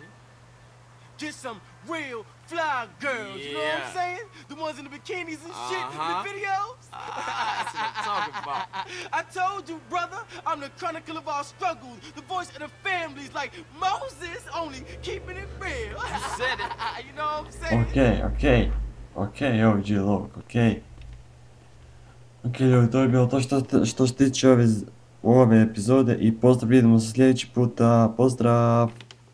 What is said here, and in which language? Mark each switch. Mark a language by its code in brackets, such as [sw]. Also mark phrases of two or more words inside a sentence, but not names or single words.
[en] Get some real fly girls, you know what I'm Yeah. saying? The ones in the bikinis and shit in Uh-huh. the videos. That's what I'm talking about. I told you, brother, I'm the chronicle of our struggles, the voice of the families like Moses, only keeping it real. You said it. You know what I'm saying? [hr] Okej, OG-Lovk, okej. Ok, ljudi, to je bilo to što se tiče ove epizode i pozdrav, vidimo se sljedeći puta, pozdrav!